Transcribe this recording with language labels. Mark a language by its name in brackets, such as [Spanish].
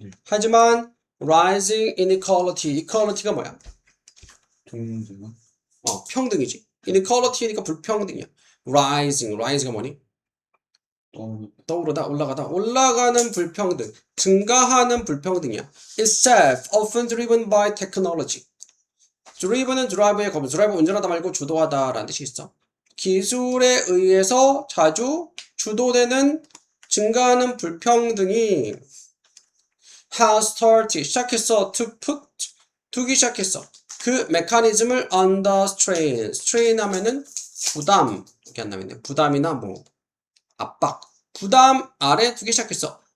[Korean] 하지만 [English] rising inequality, [Korean] equality가 뭐야? 동등한 평등이지. inequality니까 불평등이야. rising가 뭐니? 떠오르다, 올라가다, 올라가는 불평등, 증가하는 불평등이야. [English] itself often driven by technology. [Korean] driven은 drive의 거부, drive 운전하다 말고 주도하다라는 뜻이 있어. 기술에 의해서 자주 주도되는 증가하는 불평등이 [English] has started, [Korean] 시작했어, [English] to put, [Korean] 두기 시작했어. 그 메커니즘을 [English] under strain, [Korean] strain 하면은 부담, 이렇게 한다면 부담이나 뭐 압박, 부담 아래 두기 시작했어.